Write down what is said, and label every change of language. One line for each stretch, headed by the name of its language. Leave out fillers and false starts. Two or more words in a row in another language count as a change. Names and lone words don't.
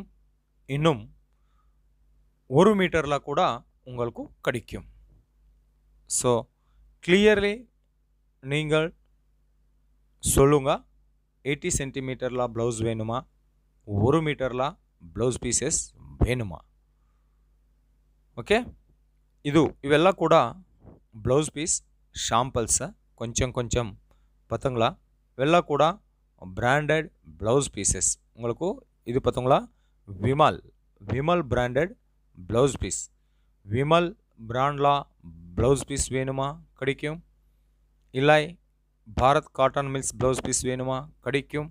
Tamil: இன்னும் 1 மீட்டரில் கூட உங்களுக்கு கிடைக்கும்.
English: so clearly
Tamil: நீங்கள் சொல்லுங்க, 80 சென்டிமீட்டரில் ப்ளவுஸ் வேணுமா, 1 மீட்டரில்
English: blouse pieces
Tamil: வேணுமா? ஓகே,
Kannada: ಇವೆಲ್ಲ ಕೂಡ
English: blouse piece samples.
Tamil: கொஞ்சம் பார்த்தங்களா,
Kannada: ಇವೆಲ್ಲ ಕೂಡ
English: branded blouse pieces.
Tamil: உங்களுக்கு இது பார்த்தங்களா, விமல்
English: branded blouse piece.
Tamil: விமல் பிராண்டில்
English: blouse piece
Tamil: வேணுமா கிடைக்கும். இல்லை பாரத் காட்டன் மில்ஸ்
English: blouse piece
Tamil: வேணுமா கிடைக்கும்.